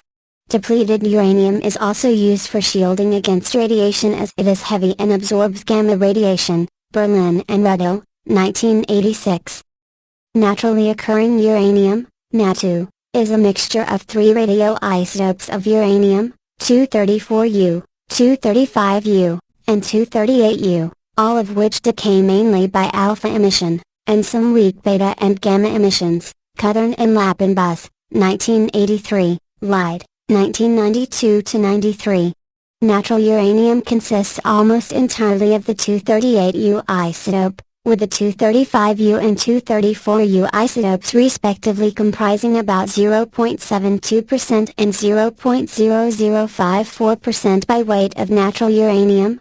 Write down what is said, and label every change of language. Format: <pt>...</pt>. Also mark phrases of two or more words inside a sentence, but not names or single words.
<en>Depleted uranium is also used for shielding against radiation as it is heavy and absorbs gamma radiation. Berlin and Rudel, 1986. Naturally occurring uranium, Natu, is a mixture of three radioisotopes of uranium, 234U, 235U, and 238U, all of which decay mainly by alpha emission, and some weak beta and gamma emissions. Cuthern and Lappenbus, 1983, Lied, 1992-93. Natural uranium consists almost entirely of the 238U isotope, with the 235U and 234U isotopes respectively comprising about 0.72% and 0.0054% by weight of natural uranium.</en>